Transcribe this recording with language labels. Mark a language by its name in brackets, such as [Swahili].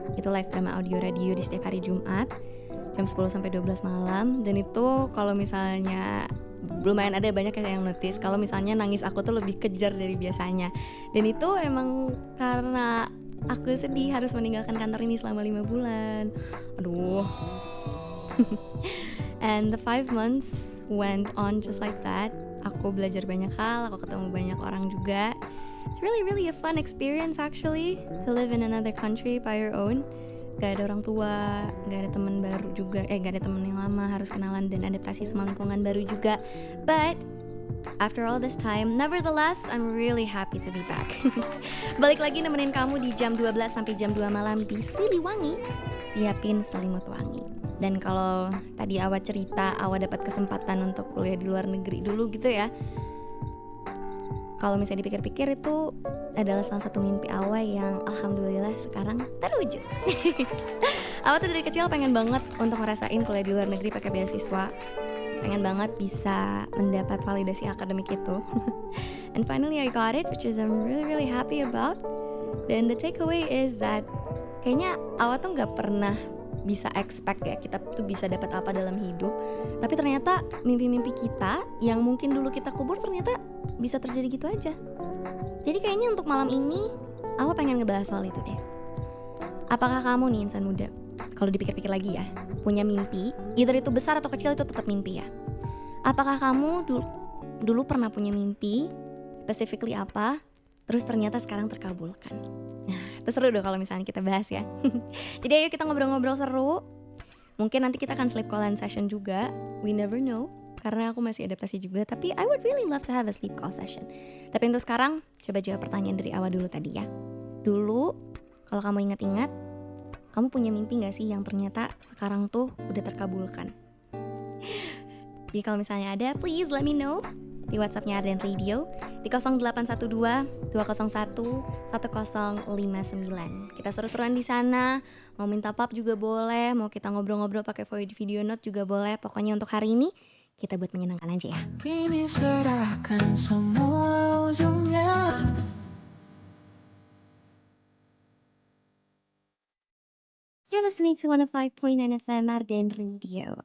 [Indonesian] Itu live drama audio radio di setiap hari Jumat jam 10 sampai 12 malam. Dan itu kalau misalnya lumayan ada banyak yang notice kalau misalnya nangis aku tuh lebih kejar dari biasanya. Dan itu emang karena aku sedih harus meninggalkan kantor ini selama 5 bulan. Aduh. [English] And the 5 months went on just like that. [Indonesian] Aku belajar banyak hal, aku ketemu banyak orang juga. [English] It's really a fun experience actually to live in another country by your own. [Indonesian] Gak ada orang tua, gak ada teman baru juga, gak ada teman yang lama, harus kenalan dan adaptasi sama lingkungan baru juga. [English] But after all this time, nevertheless, I'm really happy to be back. [Indonesian] Balik lagi nemenin kamu di jam 12 sampai jam 2 malam di Siliwangi, siapin selimut wangi. Dan kalau tadi Awa cerita, Awa dapat kesempatan untuk kuliah di luar negeri dulu gitu ya. Kalau misalnya dipikir-pikir itu adalah salah satu mimpi Awa yang alhamdulillah sekarang terwujud. Awa tuh dari kecil pengen banget untuk ngerasain kuliah di luar negeri pakai beasiswa. Pengen banget bisa mendapat validasi akademik itu. [English] And finally I got it, which is I'm really happy about. [Indonesian] Dan [English] the takeaway is that [Indonesian] kayaknya Awa tuh gak pernah bisa expect ya kita tuh bisa dapat apa dalam hidup. Tapi ternyata mimpi-mimpi kita yang mungkin dulu kita kubur ternyata bisa terjadi gitu aja. Jadi kayaknya untuk malam ini Awa pengen ngebahas soal itu deh. Apakah kamu nih insan muda, kalau dipikir-pikir lagi ya, punya mimpi, either itu besar atau kecil itu tetap mimpi ya. Apakah kamu dulu pernah punya mimpi, specifically apa, terus ternyata sekarang terkabulkan? Nah, itu seru dong kalau misalnya kita bahas ya. Jadi ayo kita ngobrol-ngobrol seru. Mungkin nanti kita akan [English] sleep call session juga. We never know. [Indonesian] Karena aku masih adaptasi juga. Tapi [English] I would really love to have a sleep call session. [Indonesian] Tapi untuk sekarang, coba jawab pertanyaan dari Awa dulu tadi ya. Dulu, kalau kamu ingat-ingat, kamu punya mimpi gak sih yang ternyata sekarang tuh udah terkabulkan? Jadi kalau misalnya ada, [English] please let me know [Indonesian] di WhatsApp-nya Ardan Radio di 0812 201 1059. Kita seru-seruan di sana. Mau minta pap juga boleh, mau kita ngobrol-ngobrol pakai video note juga boleh. Pokoknya untuk hari ini kita buat menyenangkan aja ya. Kini serahkan semua ujungnya. [English] You're listening to 105.9 FM Ardan Radio.